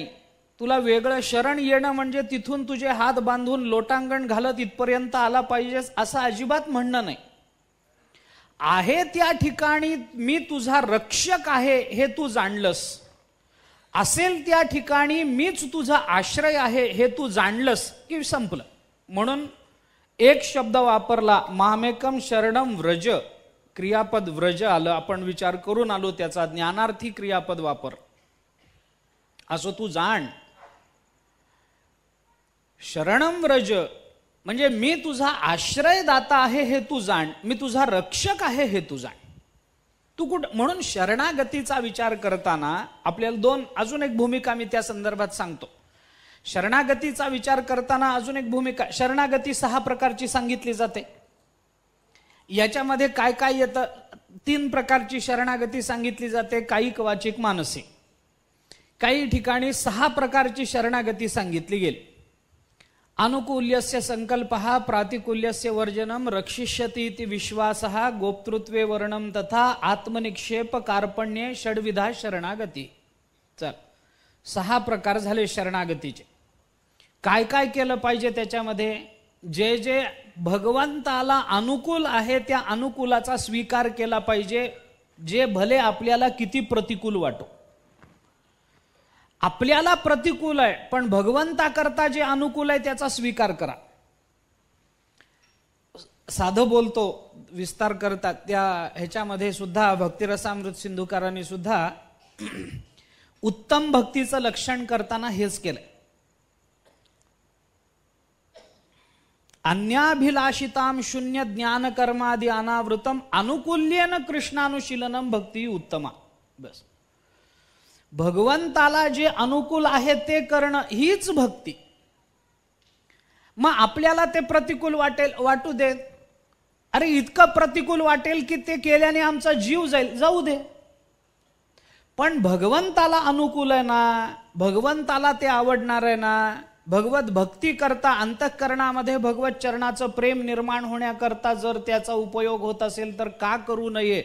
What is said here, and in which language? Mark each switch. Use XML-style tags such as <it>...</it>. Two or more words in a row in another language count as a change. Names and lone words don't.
<mr>तुला वेगळं शरण येणं म्हणजे तिथून तुझे हात बांधून लोटांगण घालत इथपर्यंत आला पाहिजेस असं अजिबात म्हणणं नाही. आहे त्या ठिकाणी मी तुझा रक्षक आहे हे तू जाणलंस, असेल त्या ठिकाणी मीच तुझा आश्रय आहे हे तू जाणलंस की संपलं. म्हणून एक शब्द वापरला,</mr> <sa>मामेकम शरणम व्रज,</sa> <mr>क्रियापद व्रज आलं. आपण विचार करून आलो त्याचा, ज्ञानार्थी क्रियापद वापर. असं तू जाण.</mr> <sa>शरणम व्रज</sa> <mr>म्हणजे मी तुझा आश्रयदाता आहे हे तू जाण, मी तुझा रक्षक आहे हे तू जाण. तू म्हणून शरणागतीचा विचार करताना आपल्याला अजून एक भूमिका मी त्या संदर्भात सांगतो. शरणागतीचा विचार करताना अजून एक भूमिका, शरणागती 6 प्रकारची सांगितली जाते. याच्यामध्ये काय काय येतं? 3 प्रकारची शरणागती सांगितली जाते, कायिक वाचिक मानसिक. काही ठिकाणी 6 प्रकारची शरणागती सांगितली गेली.</mr> <sa>अनुकूल्यस्य संकल्पः, प्रातिकूल्यस्य वर्जनम, रक्षिष्यति इति विश्वासः, गोप्तृत्वे वर्णम तथा आत्मनिक्षेप कार्पण्ये षड्विधा शरणागती.</sa> <mr>चल, 6 प्रकार झाले शरणागतीचे. काय काय केलं पाहिजे त्याच्यामध्ये? जे जे भगवंताला अनुकूल आहे त्या अनुकूलाचा स्वीकार केला पाहिजे, जे भले आपल्याला किती प्रतिकूल वाटो. आपल्याला प्रतिकूल आहे पण भगवंताकरता जे अनुकूल आहे त्याचा स्वीकार करा. साधं बोलतो, विस्तार करतात त्या ह्याच्यामध्ये सुद्धा भक्तिरसामृत सिंधुकारांनी सुद्धा उत्तम भक्तीचं लक्षण करताना हेच केलंय.</mr> <sa>अन्याभिलाषिताम शून्य ज्ञान कर्मादि अनावृतम अनुकूल्येन कृष्णानुशीलनम भक्ती उत्तमा.</sa> <mr>बस, भगवंताला जे अनुकूल आहे ते करणं हीच भक्ती. मग आपल्याला ते प्रतिकूल वाटू दे. अरे इतकं प्रतिकूल वाटेल की ते केल्याने आमचा जीव जाईल, जाऊ दे. पण भगवंताला अनुकूल आहे ना, भगवंताला ते आवडणार आहे ना, भगवत भक्ती करता अंतःकरणामध्ये भगवत चरणाचं प्रेम निर्माण होण्याकरता जर त्याचा उपयोग होत असेल तर का करू नये.</mr>